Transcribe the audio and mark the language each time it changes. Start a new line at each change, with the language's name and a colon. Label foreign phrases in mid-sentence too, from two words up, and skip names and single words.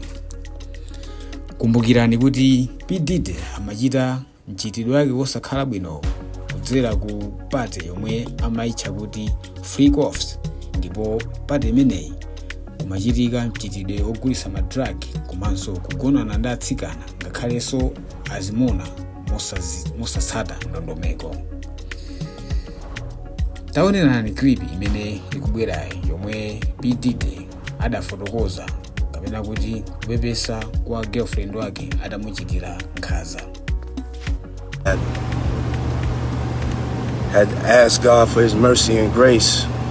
Nyanja: Kumbukirani kuti P Diddy amachita mchitidwe wake wosakhala bwino kudzera ku pate yomwe amaitcha kuti
English: freak offs
Nyanja: ndipo pate imeneyi kumachitika mchitidwe ogulitsa madrag komanso kugonana ndi atsikana ngakhalenso azimuna mosatsata ndondomeko. Taonerani clip imene ikubwerayi yomwe P Diddy adafotokoza kapena kuti kupepesa kwa girlfriend wake adamuchitira nkhaza.
English: Had to ask God for his mercy and grace.